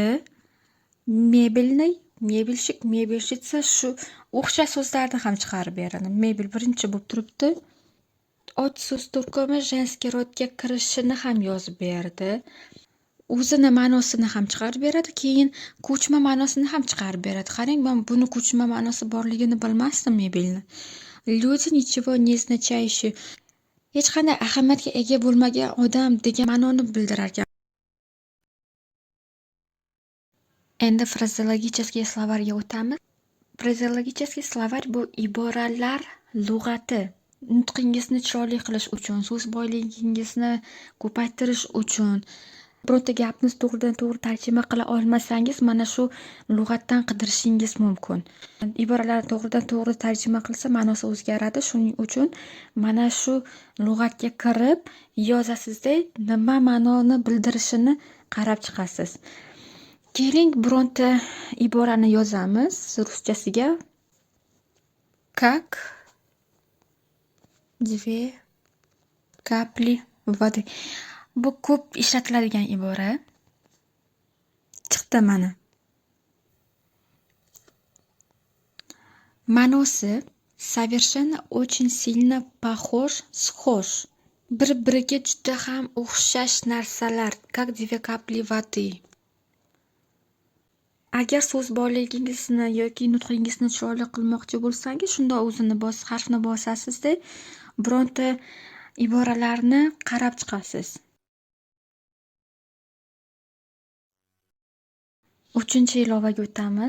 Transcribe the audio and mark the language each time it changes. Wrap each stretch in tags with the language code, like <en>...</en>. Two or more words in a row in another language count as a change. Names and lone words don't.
<uz>Mebelni, mebelshik, mebelshitsa shu o'xshash so'zlarni ham chiqarib beradi. Mebel birinchi bo'lib turibdi. Ot so'z turkumi</uz> <ru>женский родга</ru> <uz>kirishini ham yozib berdi. O'zini ma'nosini ham chiqarib beradi, keyin ko'chma ma'nosini ham chiqarib beradi. Qarang, men buni ko'chma ma'nosi borligini bilmasdim mebelni.</uz> <ru>Люди ничего не значащие.</ru> <uz>Hech qanday ahamiyatga ega bo'lmagan odam degan ma'noni bildirar ekan. Endi</uz> <ru>фразеологический словарьга</ru> <uz>o'tamiz.</uz> <ru>Фразеологический словарь</ru> <uz>bu iboralar lug'ati. Nutqingizni chiroyli qilish uchun, so'z boyligingizni ko'paytirish uchun, bironta gapni to'g'ridan to'g'ri tarjima qila olmasangiz, mana shu lug'atdan qidirishingiz mumkin. Iboralarni to'g'ridan to'g'ri tarjima qilsa, ma'nosi o'zgaradi. Shuning uchun mana shu lug'atga kirib yozasizda, nima ma'noni bildirishini qarab chiqasiz. Keling, bironta iborani yozamiz ruschasiga.</uz> <ru>Как две капли воды.</ru> <uz>Bu ko'p ishlatiladigan ibora. Chiqdi mana. Ma'nosi</uz> <ru>совершенно очень сильно похож, схож.</ru> <uz>Bir-biriga juda ham o'xshash narsalar,</uz> <ru>как две капли воды.</ru> <uz>Agar so'z borligingizni yoki nutqingizni chiroyli qilmoqchi bo'lsangiz, shunda o'zini harfni bosasizda, bironta iboralarni qarab chiqasiz. Uchinchi ilovaga o'tamiz.</uz>